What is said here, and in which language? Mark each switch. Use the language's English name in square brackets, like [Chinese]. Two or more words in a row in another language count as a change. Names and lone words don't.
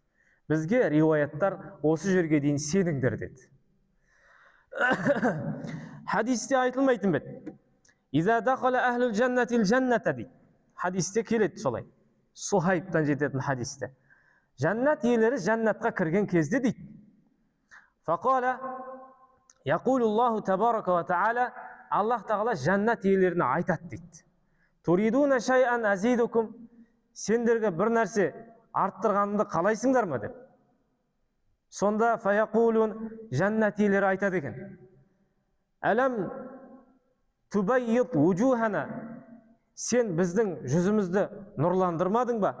[Kazakh] Бізге риуаяттар осы жерге дейін сеніңдер деді. Хадисте айтылмайтын бет. [Arabic] إذا دخل أهل الجنة الجنة дейді. [Kazakh] Хадисте келеді солай. Сухайбтан жететін хадисте. Жаннат иелері жаннатқа кірген кезде дейді. [Arabic] فقال يقول الله تبارك وتعالى, [Kazakh] Аллах тағала жаннат иелеріне айтады дейді. [Arabic] تريدون شيئا أزيدكم, [Kazakh] сендерге бір нәрсе арттырғанымды қалайсыңдар ма деп. Сонда фаяқулун, жаннат иелері айтады екен. [Arabic] ألم تبيض وجوهنا, [Kazakh] сен біздің жүзімізді нұрландырмадың ба?